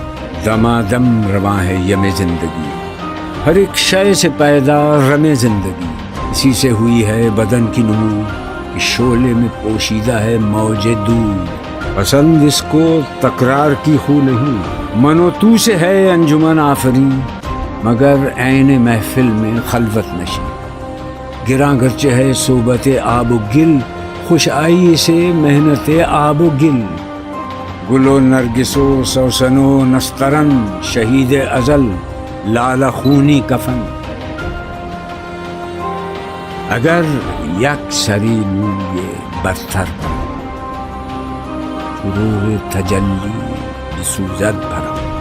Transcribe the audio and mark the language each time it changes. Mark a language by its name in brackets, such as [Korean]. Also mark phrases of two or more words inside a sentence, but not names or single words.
[Urdu] دمادم رواں ہے یم زندگی، ہر ایک شے سے پیدا رم زندگی، اسی سے ہوئی ہے بدن کی نمو، اس شعلے میں پوشیدہ ہے موج دور، پسند اس کو تکرار کی خو نہیں، من و تو سے ہے انجمن آفرین، مگر عین محفل میں خلوت نشیں، گراں گرچہ ہے صحبت آب و گل، خوش آئی سے محنت آب و گل، گل و نرگس و سوسن و نسترن، شہید ازل لالہ خونی کفن، [Persian] اگر یک سری موی برتر پر فروغ تجلی بسوزد بھرا،